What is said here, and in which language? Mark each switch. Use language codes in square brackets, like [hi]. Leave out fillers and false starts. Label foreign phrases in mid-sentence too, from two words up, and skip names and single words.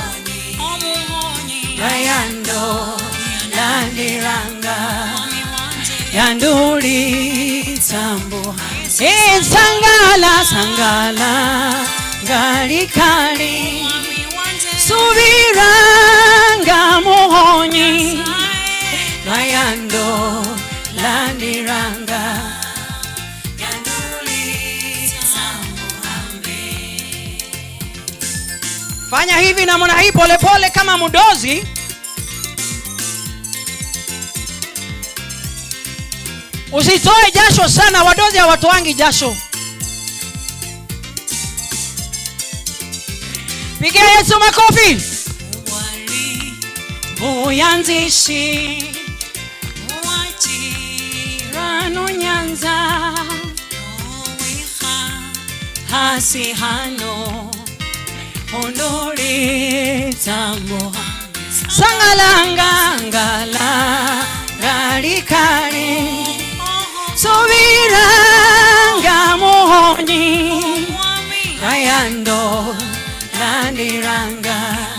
[sw] Yayando Landiranga Yanduri Sambo Sangala Sangala Galikali Subiranga Mohoni Yando Landiranga Yanduri Sambo. Fanya hivi namna hii pole pole kama mdozi. Usitoe jasho sana, wadozi hawatoangi jasho. Pigia Yesu makofi. Uyanzishi Rano Nyanza Hasihano Ondori Tambo Sangalanga Ngala Galikari Subiranga Mohoni Rayando Landiranga